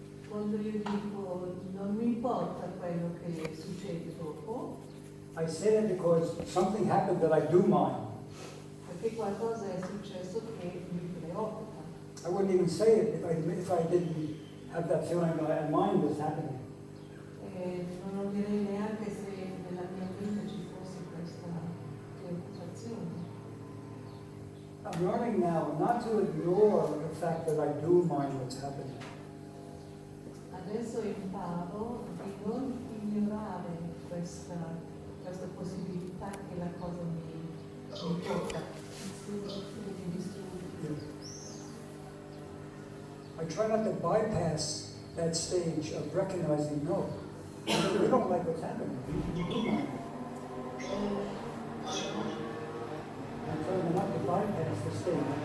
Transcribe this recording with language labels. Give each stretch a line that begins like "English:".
Italian: Quando io dico non mi importa quello che succede dopo,
English: I say that because something happened that I do mind.
Italian: perché qualcosa è successo che mi preoccupa.
English: I wouldn't even say it if I didn't have that feeling that I mind was happening.
Italian: Non lo direi neanche se nella mia vita ci fosse questa preoccupazione.
English: I'm learning now not to ignore the fact that I do mind what's happening.
Italian: Adesso imparo di non ignorare questa possibilità che la cosa mi tocca, mi distrugge.
English: I try not to bypass that stage of recognizing, no, we don't like what's happening. We do mind. I'm trying not to bypass the stage.